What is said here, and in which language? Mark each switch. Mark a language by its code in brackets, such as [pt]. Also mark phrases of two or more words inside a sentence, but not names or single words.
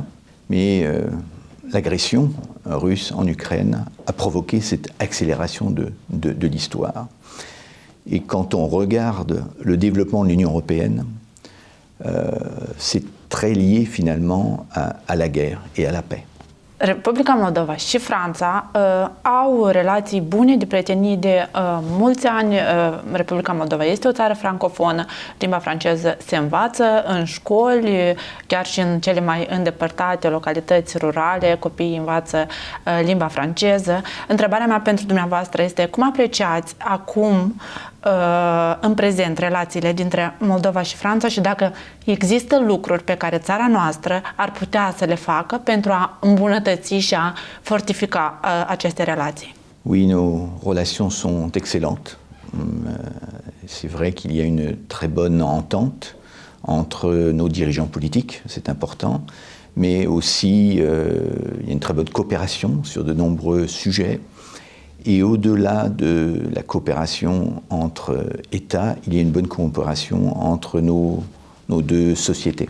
[fr] Mais l'agression russe en Ukraine a provoqué cette accélération de l'histoire. Et quand on regarde le développement de l'Union européenne, c'est très lié finalement à la guerre et à la paix. [ro] Republica Moldova și Franța au relații bune de prietenie de mulți ani. Republica Moldova este o țară francofonă, limba franceză se învață în școli, chiar și în cele mai îndepărtate localități rurale, copiii învață limba franceză. Întrebarea mea pentru dumneavoastră este cum apreciați acum în prezent relațiile dintre Moldova și Franța și dacă există lucruri pe care țara noastră ar putea să le facă pentru a îmbunătăți și a fortifica aceste relații. [fr] Oui, nos relations sont excellentes. C'est vrai qu'il y a une très bonne entente entre nos dirigeants politiques, c'est important, mais aussi il y a une très bonne coopération sur de nombreux sujets. Et au-delà de la coopération entre États, il y a une bonne coopération entre nos deux sociétés.